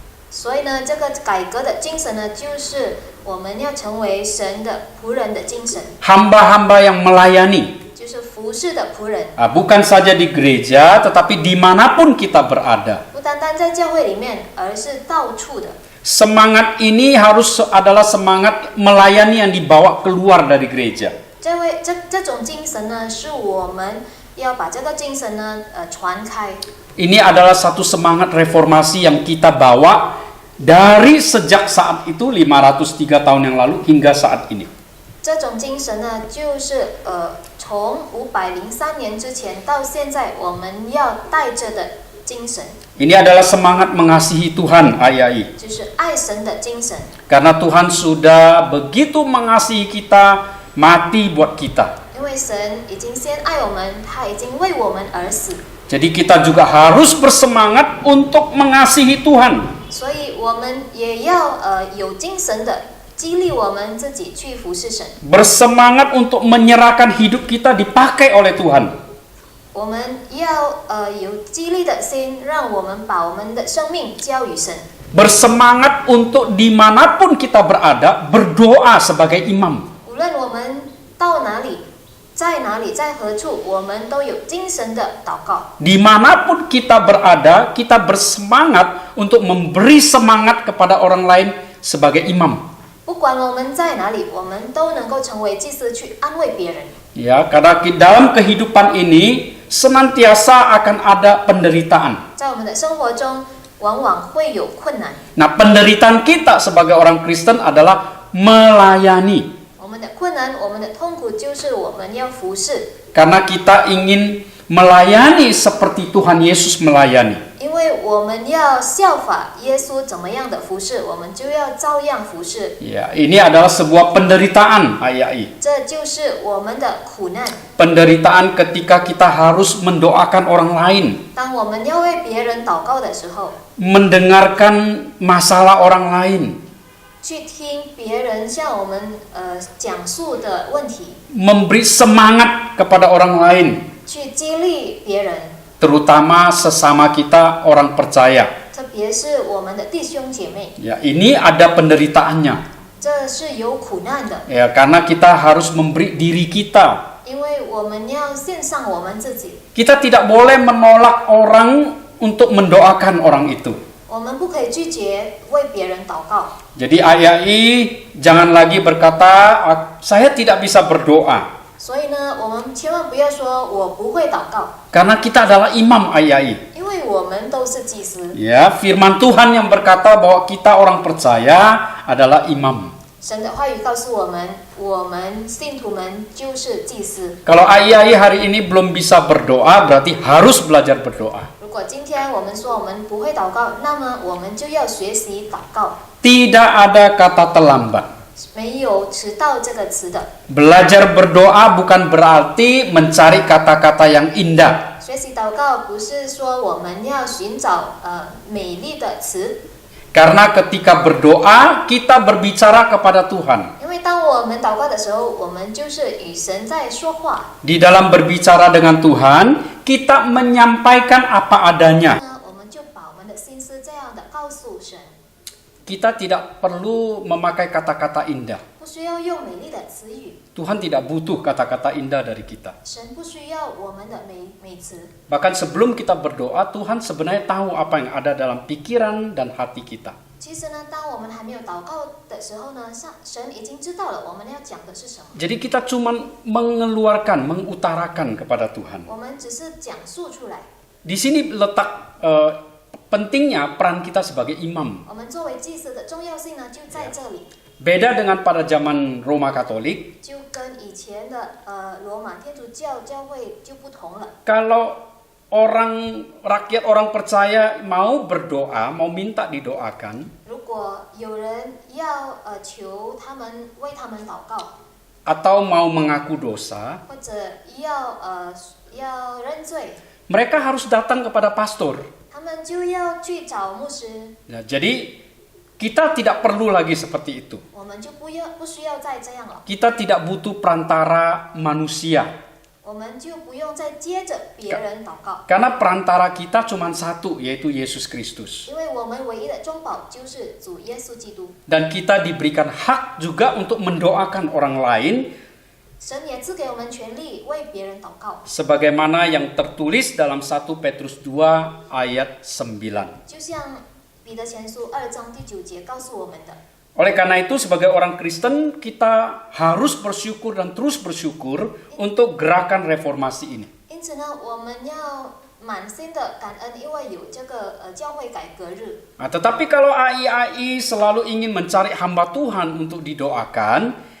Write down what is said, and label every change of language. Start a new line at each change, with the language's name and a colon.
Chinese: 所以呢，这个改革的精神呢，就是我们要成为神的仆人的精神，
Indonesian: Hamba-hamba yang melayani.
Chinese: 就是服侍的仆人，
Indonesian: Bukan saja di gereja, tetapi dimanapun kita berada.
Chinese: 不单单在教会里面，而是到处的。
Indonesian: Semangat ini harus adalah semangat melayani yang dibawa keluar dari gereja.
Chinese: 这种精神呢，是我们要把这个精神呢，传开。
Indonesian: Ini adalah satu semangat reformasi yang kita bawa dari sejak saat itu 503 tahun yang lalu hingga saat ini.
Chinese: 这种精神呢，就是从503年之前到现在，我们要带着的精神。
Indonesian: Ini adalah semangat mengasihi Tuhan, ayai.
Chinese: 就是爱神的精神，
Indonesian: Karena Tuhan sudah begitu mengasihi kita, mati buat kita.
Chinese: 因为神已经先爱我们，他已经为我们而死，
Indonesian: Jadi kita juga harus bersemangat untuk mengasihi Tuhan.
Chinese: 所以我们也要有精神的激励我们自己去服侍神。
Indonesian: Bersemangat untuk menyerahkan hidup kita dipakai oleh Tuhan.
Chinese: 我们要有激励的心，让我们把我们的生命交与神。
Indonesian: Bersemangat untuk dimanapun kita berada, berdoa sebagai imam.
Chinese: 无论我们到哪里，在哪里，在何处，我们都有精神的祷告。
Indonesian: Dimanapun kita berada, kita bersemangat untuk memberi semangat kepada orang lain sebagai imam.
Chinese: 不管我们在哪里，我们都能够成为祭司去安慰别人。
Indonesian: Ya, karena dalam kehidupan ini senantiasa akan ada penderitaan.
Chinese: 在我们的生活中，往往会有困难。
Indonesian: Nah, penderitaan kita sebagai orang Kristen adalah melayani.
Chinese: 我们的困难，我们的痛苦，就是我们要服侍，
Indonesian: Karena kita ingin melayani seperti Tuhan Yesus melayani.
Chinese: 因为我们要效法耶稣怎么样的服侍，我们就要照样服侍。
Indonesian: Ya, ini adalah sebuah penderitaan, ayai.
Chinese: 这就是我们的苦难。
Indonesian: Penderitaan ketika kita harus mendoakan orang lain,
Chinese: 当我们要为别人祷告的时候，
Indonesian: mendengarkan masalah orang lain,
Chinese: 去听别人向我们讲述的问题，
Indonesian: memberi semangat kepada orang lain,
Chinese: 去激励别人，
Indonesian: terutama sesama kita orang percaya.
Chinese: 特别是我们的弟兄姐妹，
Indonesian: Ya, ini ada penderitaannya.
Chinese: 这是有苦难的，
Indonesian: Ya, karena kita harus memberi diri kita.
Chinese: 因为我们要献上我们自己，
Indonesian: Kita tidak boleh menolak orang untuk mendoakan orang itu.
Chinese: 我们不可以拒绝为别人祷告。
Indonesian: Jadi ayai jangan lagi berkata saya tidak bisa berdoa.
Chinese: 所以呢，我们千万不要说我不会祷告，
Indonesian: Karena kita adalah imam ayai.
Chinese: 因为我们都是祭司。
Indonesian: Ya, firman Tuhan yang berkata bahwa kita orang percaya adalah imam.
Chinese: 神的话语告诉我们，我们信徒们就是祭司。
Indonesian: Kalau ayai hari ini belum bisa berdoa, berarti harus belajar berdoa.
Chinese: 如果今天我们说我们不会祷告，那么我们就要学习祷告。
Indonesian: Tidak ada kata terlambat.
Chinese: 没有迟到这个词的。
Indonesian: Belajar berdoa bukan berarti mencari kata-kata yang indah.
Chinese: 学习祷告不是说我们要寻找美丽的词，
Indonesian: Karena ketika berdoa, kita berbicara kepada Tuhan.
Chinese: 因为当我们祷告的时候，我们就是与神在说话。
Indonesian: Di dalam berbicara dengan Tuhan, kita menyampaikan apa adanya.
Chinese: 那我们就把我们的心思这样的告诉神，
Indonesian: Kita tidak perlu memakai kata-kata indah.
Chinese: 不需要用美丽的词语，
Indonesian: Tuhan tidak butuh kata-kata indah dari kita.
Chinese: 神不需要我们的美词。
Indonesian: Bahkan sebelum kita berdoa, Tuhan sebenarnya tahu apa yang ada dalam pikiran dan hati kita.
Chinese: 其实呢，当我们还没有祷告的时候呢，神已经知道了我们要讲的是什么。
Indonesian: Jadi kita cuma mengeluarkan, mengutarakan kepada Tuhan.
Chinese: 我们只是讲述出来。
Indonesian: Di sini letak pentingnya peran kita sebagai imam.
Chinese: 我们作为祭司的重要性呢，就在这里。
Indonesian: Beda dengan pada zaman Roma Katolik.
Chinese: 就跟以前的罗马天主教教会就不同了。
Indonesian: Kalau rakyat orang percaya mau berdoa, mau minta didoakan,
Chinese: 如果有人要求他们为他们祷告，
Indonesian: atau mau mengaku dosa,
Chinese: 或者要认罪，
Indonesian: mereka harus datang kepada pastor.
Chinese: 他们就要去找牧师，
Indonesian: Nah, jadi kita tidak perlu lagi seperti itu.
Chinese: 我们就不需要再这样了，
Indonesian: Kita tidak butuh perantara manusia.
Chinese: 我们就不用再接着别人祷告，
Indonesian: Karena perantara kita cuma satu, yaitu Yesus Kristus.
Chinese: 因为我们唯一的中保就是主耶稣基督。
Indonesian: Dan kita diberikan hak juga untuk mendoakan orang lain
Chinese: 神也赐给我们权利为别人祷告，
Indonesian: sebagaimana yang tertulis dalam 1 Petrus 2 ayat 9.
Chinese: 就像彼得前书2章第9节告诉我们的。
Indonesian: Oleh karena itu sebagai orang Kristen kita harus bersyukur dan terus bersyukur untuk gerakan reformasi ini.
Chinese: 因此呢，我们要满心的感恩，因为有这个教会改革日。
Indonesian: Nah, tetapi kalau AI selalu ingin mencari hamba Tuhan untuk didoakan,